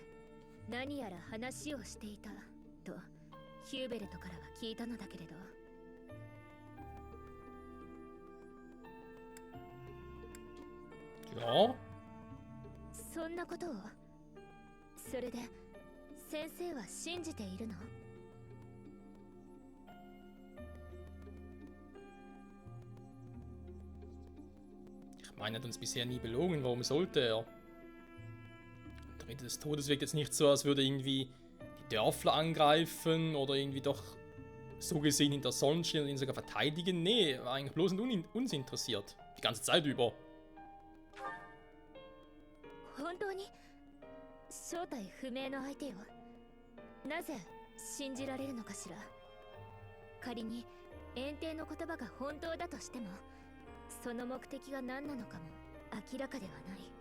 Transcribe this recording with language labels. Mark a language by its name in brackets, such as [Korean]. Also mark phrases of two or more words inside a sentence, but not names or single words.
[Japanese] 何やら話をしていたとヒューベルトからは聞いたのだけれど。 [German] Ja. [Japanese] そんなことを。それで先生は信じているの？ [German] Ich meine, er hat uns bisher nie belogen. Warum sollte er? Der Ritter des Todes wirkt jetzt nicht so, als würde irgendwie die Dörfler angreifen oder irgendwie doch so gesehen hinter Sonnen stehen und ihn sogar verteidigen. Nee, er war eigentlich bloß uns interessiert. Die ganze Zeit über. [Japanese] 本当に正体不明の相手よ。なぜ信じられるのかしら。仮に炎帝の言葉が本当だとしても、その目的が何なのかも明らかではない。